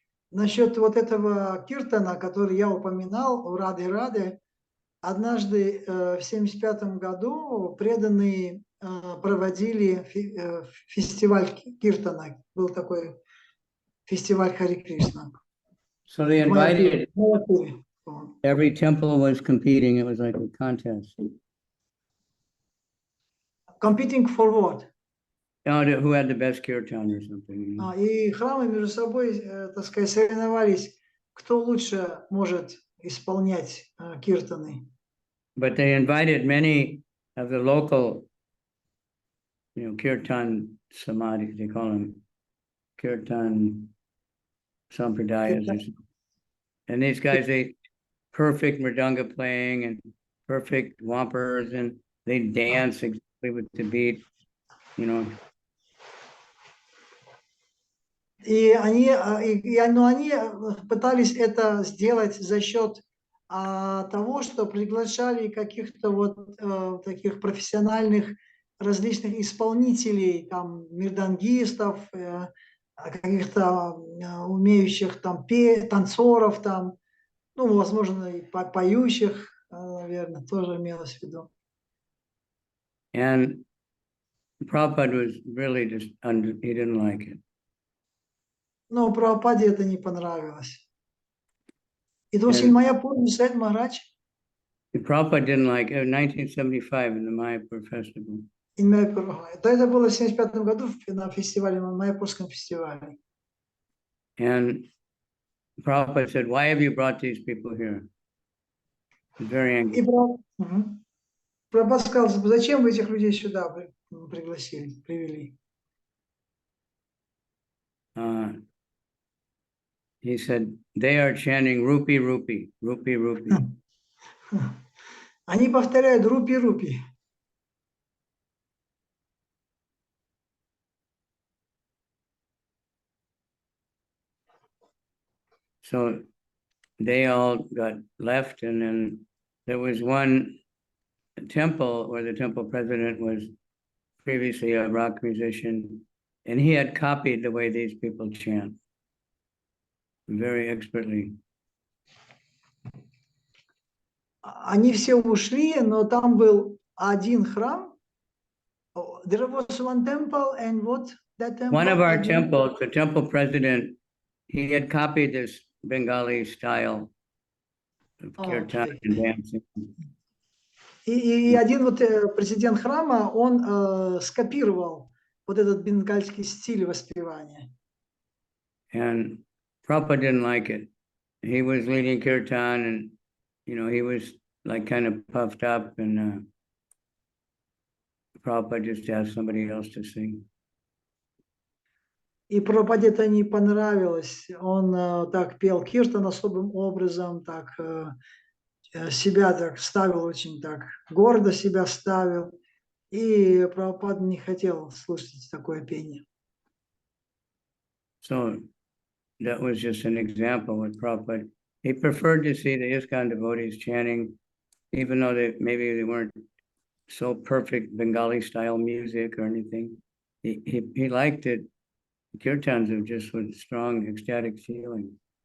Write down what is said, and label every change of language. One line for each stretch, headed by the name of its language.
Russian: Насчет вот этого киртана, который я упоминал, у Рады, однажды в 1975 году преданные проводили фестиваль киртана. Был такой фестиваль Хари Кришна.
English: So they invited, every temple was competing, it was like a contest. Competing for what? Who had the best kirtan or something.
Russian: И храмы между собой, так сказать, соревновались, кто лучше может исполнять киртаны.
English: But they invited many of the local, kirtan samadhis, they call them kirtan sampradayas. And these guys, they perfect mridanga playing and perfect wampers, and they dance exactly with the beat,
Russian: Но они пытались это сделать за счет того, что приглашали каких-то вот таких профессиональных различных исполнителей, там, мирдангистов, каких-то умеющих там танцоров, там, ну, возможно, и поющих, наверное, тоже имелось в виду.
English: And Prabhupada was really just, he didn't like it.
Russian: Но Прабхупаде это не понравилось.
English: It was And in Mayapur, you said, Maharaj? Prabhupada didn't like it in 1975 in the Mayapur festival. In Mayapur.
Russian: То это было в 1975 году на фестивале, на Майяпурском фестивале.
English: And Prabhupada said, why have you brought these people here? He's very angry.
Russian: И Прабхупада сказал, зачем вы этих людей сюда пригласили, привели?
English: He said, they are chanting rupee, rupee, rupee, rupee.
Russian: Они повторяют рупи, рупи.
English: So they all got left, and then there was one temple where the temple president was previously a rock musician, and he had copied the way these people chant very expertly.
Russian: Они все ушли, но там был один храм.
English: There was one temple, and what that temple? One of our temples, the temple president, he had copied this Bengali style of kirtan and dancing.
Russian: И один вот президент храма, он скопировал вот этот бенгальский стиль воспевания.
English: And Prabhupada didn't like it. He was leading kirtan, and he was like kind of puffed up, and Prabhupada just asked somebody else to sing.
Russian: И Прабхупаде это не понравилось. Он так пел киртан особым образом, так себя так ставил, очень так гордо себя ставил. И Прабхупада не хотел слушать такое пение.
English: So that was just an example with Prabhupada. He preferred to see the ISKCON devotees chanting, even though maybe they weren't so perfect Bengali style music or anything. He liked it. Kirtans are just with strong ecstatic feeling.